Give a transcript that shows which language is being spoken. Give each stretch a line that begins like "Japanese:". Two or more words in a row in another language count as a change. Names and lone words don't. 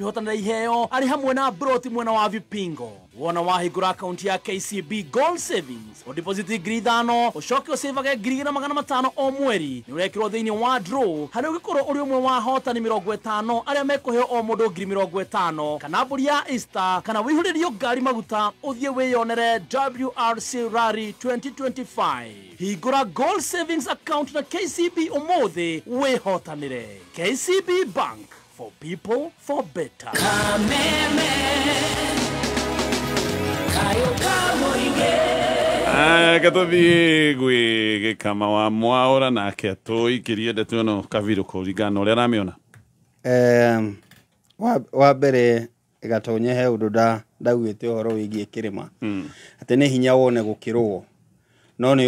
Kikuyu: kwĩhotanĩra iheo arĩ hamwe na Broti mwena wa Vipingo wona wahingũra akaunti ya KCB Gold Savings ũdeposit ngiri 5 ũcoke ũsavage ngiri 500 o mweri nĩ ũrekĩrwo thĩinĩ wa draw harĩa ũgĩkorwo ũrĩ ũmwe wa ahotani 50 arĩa mekũheo o mũndũ ngiri 50 kana mbũri ya Easter kana wĩihũrĩrio ngari maguta ũthiĩ wĩyonere WRC Rally 2025 hingũra Gold Savings account na KCB ũmũthĩ wĩhotanĩre.
English: KCB Bank, for people for better.
Kikuyu: Gatũthiĩ gwĩ Gĩkama wa Mwaũra nake tũikĩrie ndeto ĩno Kabiru kũringana ũrĩa aramĩona. Wa mbere gatonye he ũndũ ndaugĩte ũhoro wĩgiĩ kĩrĩma atĩ nĩ hinya wone gũkĩrwo no nĩ